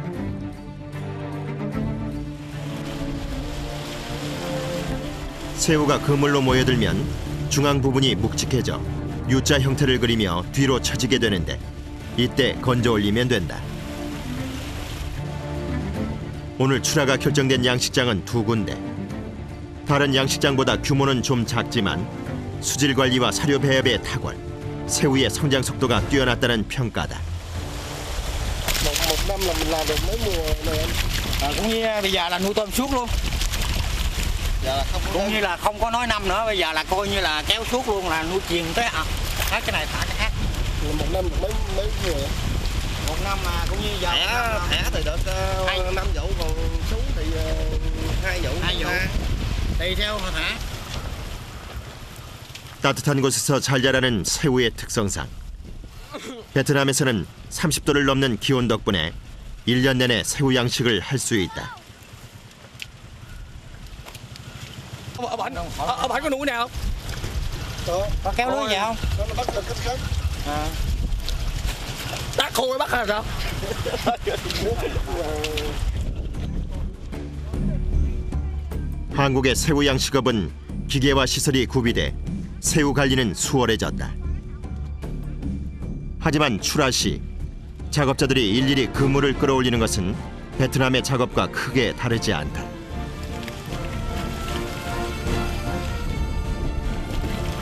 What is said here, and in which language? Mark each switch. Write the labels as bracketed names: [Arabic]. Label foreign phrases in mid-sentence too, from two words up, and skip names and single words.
[Korean] 새우가 그물로 모여들면 중앙 부분이 묵직해져 U자 형태를 그리며 뒤로 처지게 되는데 이때 건져 올리면 된다. 오늘 출하가 결정된 양식장은 2군데. 다른 양식장보다 규모는 좀 작지만 수질 관리와 사료 배합의 탁월, 새우의 성장 속도가 뛰어났다는 평가다. [Vietnamese] Một năm là mình làm được mấy mùa này anh? Cũng như bây giờ là nuôi tôm suốt luôn. Cũng như là không có nói năm nữa, bây giờ là coi như là kéo suốt luôn, là nuôi chuyền tới hết cái này thả cái khác. Một năm được mấy mùa vậy? Một năm mà cũng như giờ Thẻ thì được 5 vụ, còn xuống thì 2 vụ. 2 vụ. Tùy theo mà thả. [Korean] 따뜻한 곳에서 잘 자라는 새우의 특성상 베트남에서는 30도를 넘는 기온 덕분에 1년 내내 새우 양식을 할 수 있다. [Vietnamese] Ở bển có nuôi nào không? Có kéo lưới vào không? Nó bắt được cách khác. Đá khô mới bắt hay sao? [Korean] 한국의 새우 양식업은 기계와 시설이 구비돼 새우 관리는 수월해졌다. 하지만 출하 시 작업자들이 일일이 그물을 끌어올리는 것은 베트남의 작업과 크게 다르지 않다.